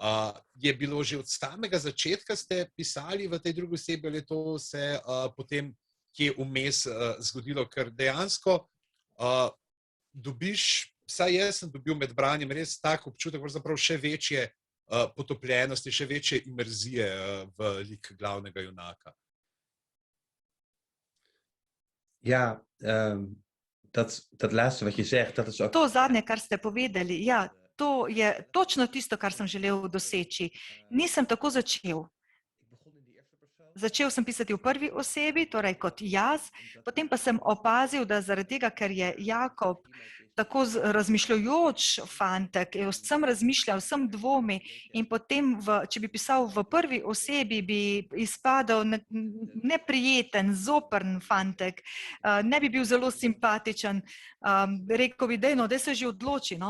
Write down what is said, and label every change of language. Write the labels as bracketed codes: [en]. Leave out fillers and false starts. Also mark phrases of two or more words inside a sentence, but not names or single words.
[sl] Je bilo že od samega začetka, ste pisali v tej drugi osebi, ali je to se potem kje vmes zgodilo, ker dejansko dobiš, vsaj jaz sem dobil med branjem res tak občutek, pravzaprav še večje potopljenosti, še večje imerzije v lik glavnega junaka. [nl] Ja, dat laatste wat je zegt, dat is ook... [sl] To zadnje, kar ste povedali, ja, to je točno tisto, kar sem želel doseči. Nisem tako začel. Začel sem pisati v prvi osebi, torej kot jaz, potem pa sem opazil, da zaradi tega, ker je Jakob tako razmišljajoč fantek, je vsem razmišljal, vsem dvomi in potem, če bi pisal v prvi osebi, bi izpadel neprijeten, zoprn fantek, ne bi bil zelo simpatičen, rekel bi, daj se že odloči, no.